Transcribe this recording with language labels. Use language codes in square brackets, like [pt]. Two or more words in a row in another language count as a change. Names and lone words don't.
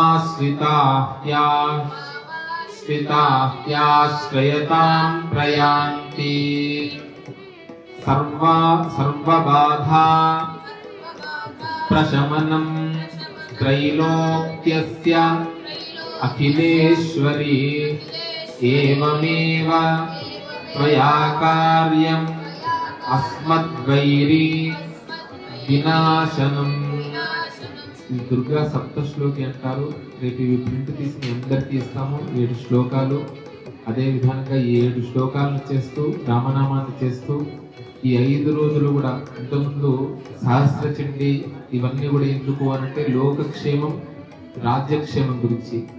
[sa] आश्रिताह्याश्रयतां प्रयान्ति सर्वबाधा प्रशमनं त्रैलोक्यस्य अखिलेश्वरी एवमेव त्वया कार्यम् अस्मद्वैरी వినాశనం. [te] ఈ దుర్గా సప్త శ్లోకి అంటారు. రేపు ఇవి ప్రింట్ తీసి మీ అందరికీ ఇస్తాము. 7 శ్లోకాలు. అదే విధంగా ఈ 7 శ్లోకాలను చేస్తూ రామనామాన్ని చేస్తూ ఈ 5 రోజులు కూడా ఇంతకుముందు సహస్రచండి ఇవన్నీ కూడా ఎందుకు అనంటే లోకక్షేమం రాజ్యక్షేమం గురించి.